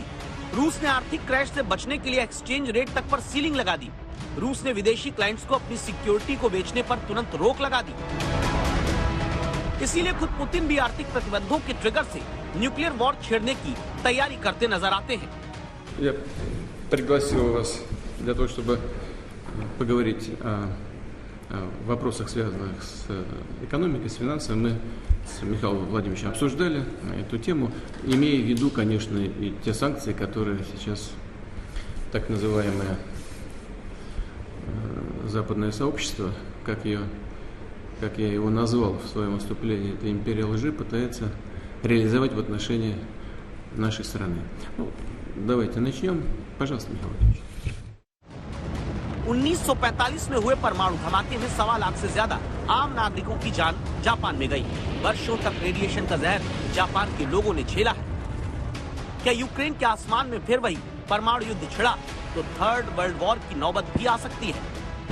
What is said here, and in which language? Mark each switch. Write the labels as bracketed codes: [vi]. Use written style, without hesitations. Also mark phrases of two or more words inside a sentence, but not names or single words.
[hi] रूस ने आर्थिक क्रैश से बचने के लिए [en] exchange rate [hi] तक पर सीलिंग लगा दी। रूस ने विदेशी क्लाइंट्स को अपनी सिक्योरिटी को बेचने पर तुरंत रोक लगा दी। इसीलिए खुद पुतिन भी आर्थिक प्रतिबंधों के ट्रिगर से [en] nuclear war [hi] छेड़ने की तैयारी करते नजर आते हैं। [ru] Я пригласил вас для того, чтобы поговорить о вопросах, связанных с экономикой, с финансами. Мы с Михаилом Владимировичем обсуждали эту тему, имея в виду, конечно, и те санкции, которые сейчас так называемое западное сообщество, как я его назвал в своем выступлении, это империя лжи, пытается реализовать в отношении нашей страны. Ну, давайте начнем. Пожалуйста, Михаил Владимирович. [hi] 1945 में हुए परमाणु धमाके में 1.25 लाख से ज्यादा आम नागरिकों की जान जापान में गई। वर्षों तक रेडिएशन का जहर जापान के लोगों ने झेला है। क्या यूक्रेन के आसमान में फिर वही परमाणु युद्ध छिड़ा तो [en] third world war [hi] की नौबत भी आ सकती है।